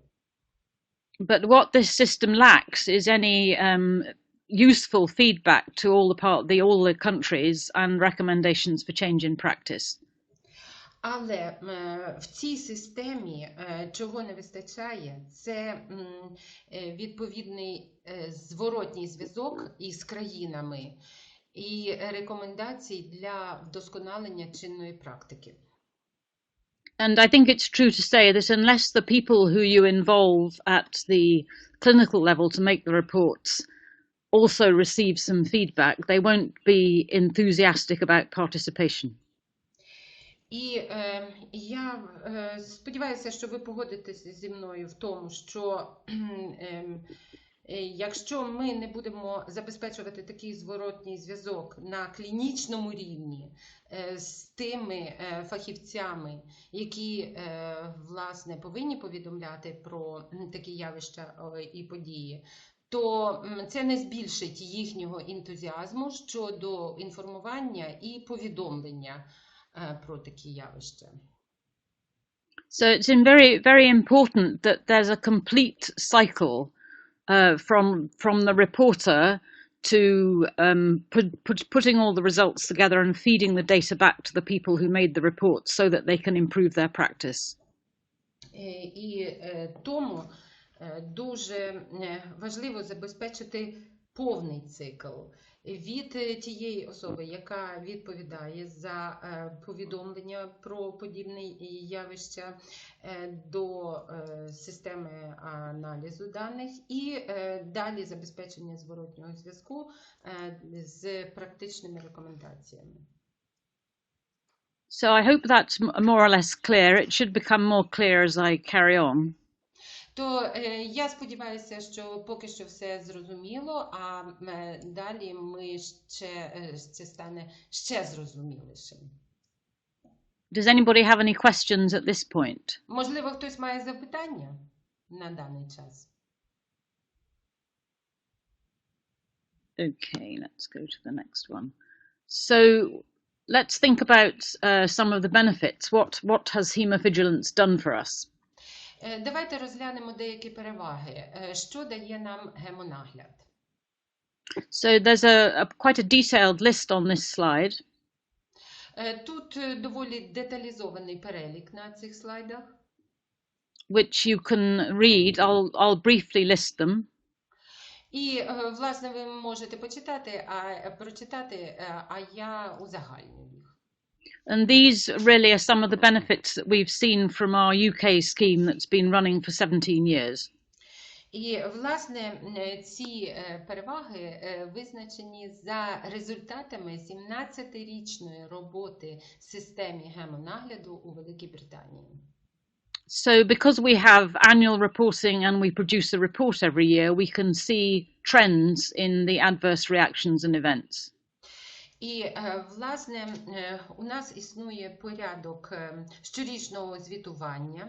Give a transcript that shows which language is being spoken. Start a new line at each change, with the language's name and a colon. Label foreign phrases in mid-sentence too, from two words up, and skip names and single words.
English: But what this system lacks is any useful feedback to all the countries and recommendations for change in practice.
Ukrainian: Але в цій системі чого не вистачає, це відповідний зворотній зв'язок із країнами і рекомендацій для вдосконалення чинної практики.
English: And I think it's true to say that unless the people who you involve at the clinical level to make the reports also receive some feedback, they won't be enthusiastic about participation.
Ukrainian: І я сподіваюся, що ви погодитеся зі мною в тому, що якщо ми не будемо забезпечувати такий зворотній зв'язок на клінічному рівні з тими фахівцями, які, власне, повинні повідомляти про такі явища і події, то це не збільшить їхнього ентузіазму щодо інформування і повідомлення про такі явища.
English: So it's very, very important that there's a complete cycle from the reporter to putting all the results together and feeding the data back to the people who made the reports so that they can improve their practice.
Ukrainian: І тому дуже важливо забезпечити повний цикл від тієї особи, яка відповідає за повідомлення про подібні явища, до системи аналізу даних і далі забезпечення зворотнього зв'язку з практичними рекомендаціями.
English: So I hope that's more or less clear. It should become more clear as I carry on.
Ukrainian: То я сподіваюся, що поки що все зрозуміло, а далі це стане ще зрозумілішим.
English: Does anybody have any questions at this point?
Ukrainian: Можливо, хтось має запитання на даний час?
English: Okay, let's go to the next one. So let's think about some of the benefits. What has Haemovigilance done for us?
Ukrainian: Давайте розглянемо деякі переваги. Що дає нам гемонагляд?
English: So there's quite a detailed list on this slide.
Ukrainian: Тут доволі деталізований перелік на цих слайдах.
English: Which you can read. I'll briefly list them.
Ukrainian: І, власне, ви можете прочитати, а я узагальню їх.
English: And these really are some of the benefits that we've seen from our UK scheme that's been running for 17 years.
Ukrainian: І, власне, ці переваги визначені за результатами 17-річної роботи в системі гемонагляду у Великій Британії.
English: So because we have annual reporting and we produce a report every year, we can see trends in the adverse reactions and events.
Ukrainian: І, власне, у нас існує порядок щорічного звітування.